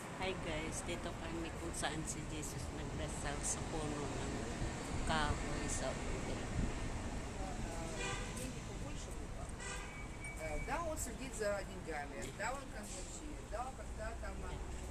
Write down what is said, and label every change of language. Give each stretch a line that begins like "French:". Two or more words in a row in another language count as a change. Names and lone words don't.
English: Hi guys,
Filipino: dito kami kung saan si Jesus nagdasal sa puno ng kahoy sa uli.
Russian: Да, он следит за деньгами, да, он консультирует, да, когда там